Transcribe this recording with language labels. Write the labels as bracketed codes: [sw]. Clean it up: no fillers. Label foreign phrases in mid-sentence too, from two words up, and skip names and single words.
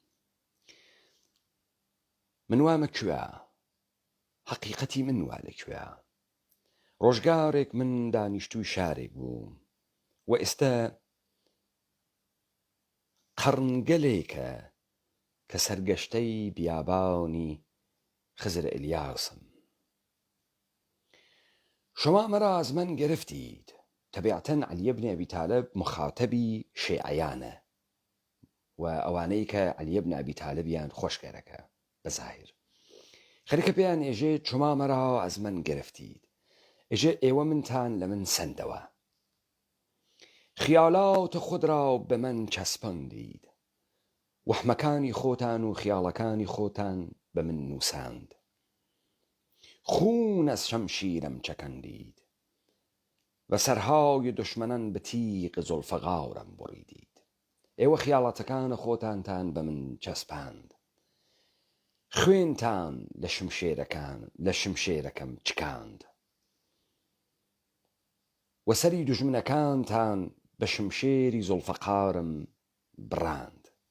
[ckb] من وامە کوێ؟ حەقیقەتی من وا لەکوێ؟ ڕۆژگارێک من دانیشتووی شارێک بووم و ئێستا قەرنگەلێکە کە سەرگەشتەی بیابانی خزر ئیلیاسم. [fa] شما مرا از من گرفتید. [ckb] طبیعتاً علی بن ابی طالب مخاطبی شیعیانە و ئەوانەی کە علی بن ابی طالبیان خۆشکەرەکە بەظاهر. خەریکە پێیان ئێژێ [fa] شما مرا از من گرفتید. [ckb] ئێژێ ئێوە منتان لە من سندەوە. [fa] خیالات خود را به من چسباندید. [ckb] وەحمەکانی خۆتان و خیاڵەکانی خۆتان بە من نووساند. [fa] خون از شمشیرم چکندید و سەرهای دشمنان بە تیغ زولفقارم بریدید. [ckb] ئێوە خیاڵەتەکانە خۆتانتان بە من چەسپاند. خوێنتان لە شمشێرەکەم چکاند و سەری دوژمنەکانتان بە شمشێری زولفقارم براند.